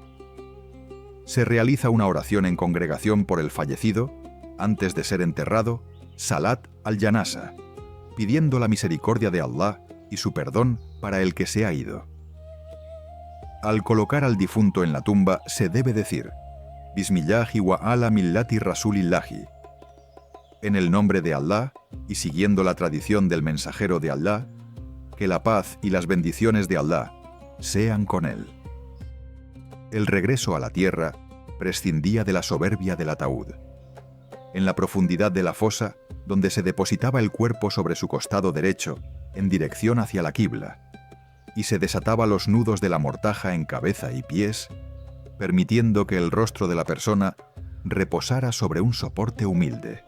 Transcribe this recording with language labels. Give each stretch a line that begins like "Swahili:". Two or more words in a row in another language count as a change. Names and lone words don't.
Spanish: Se realiza una oración en congregación por el fallecido, antes de ser enterrado,
Arabic: صلاة الجنازة,
Spanish: pidiendo la misericordia de Allah y su perdón para el que se ha ido. Al colocar al difunto en la tumba se debe decir:
Arabic: بسم الله وعلى ملة رسول الله.
Spanish: En el nombre de Allah, y siguiendo la tradición del mensajero de Allah, que la paz y las bendiciones de Allah sean con él. El regreso a la tierra prescindía de la soberbia del ataúd. En la profundidad de la fosa, donde se depositaba el cuerpo sobre su costado derecho, en dirección hacia la Qibla, y se desataba los nudos de la mortaja en cabeza y pies, permitiendo que el rostro de la persona reposara sobre un soporte humilde.